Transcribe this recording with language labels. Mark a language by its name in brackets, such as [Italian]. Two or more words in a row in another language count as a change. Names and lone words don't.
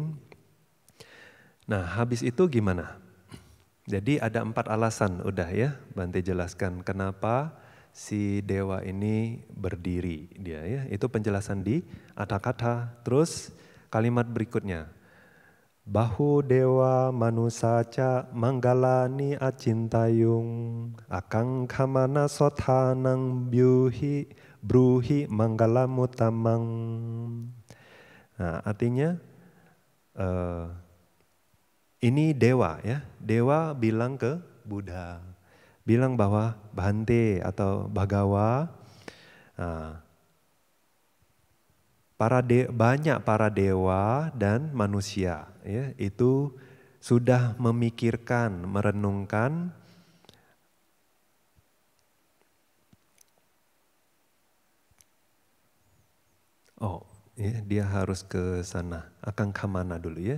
[Indonesian] Nah habis itu gimana? Jadi ada 4 alasan udah ya Bante jelaskan kenapa si dewa ini berdiri dia ya. Itu penjelasan di Atthakatha. Terus kalimat berikutnya. [Pali] Bahu dewa manusaca manggalani acintayung akang kamana sothanang bruhi manggalamutamang. [Indonesian] Nah, artinya ini dewa ya. Dewa bilang ke Buddha, bilang bahwa Bhante atau Bhagawa, banyak para dewa dan manusia ya, itu sudah memikirkan, merenungkan ya, dia harus ke sana, akan kemana dulu ya.